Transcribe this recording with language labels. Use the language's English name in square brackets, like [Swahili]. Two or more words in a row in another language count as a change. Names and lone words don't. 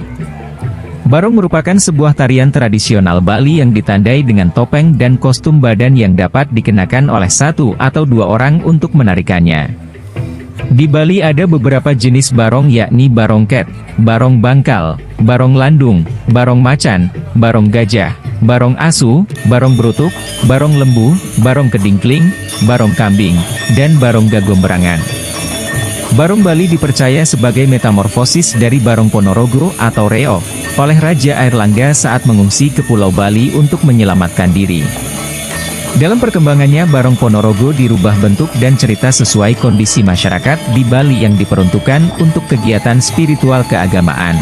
[Indonesian] Barong merupakan sebuah tarian tradisional Bali yang ditandai dengan topeng dan kostum badan yang dapat dikenakan oleh satu atau dua orang untuk menarikannya. Di Bali ada beberapa jenis barong yakni barong ket, barong bangkal, barong landung, barong macan, barong gajah, barong asu, barong brutuk, barong lembu, barong kedingkling, barong kambing, dan barong gagomberangan. Barong Bali dipercaya sebagai metamorfosis dari Barong Ponorogo atau Reo, oleh Raja Airlangga saat mengungsi ke Pulau Bali untuk menyelamatkan diri. Dalam perkembangannya Barong Ponorogo dirubah bentuk dan cerita sesuai kondisi masyarakat di Bali yang diperuntukkan untuk kegiatan spiritual keagamaan.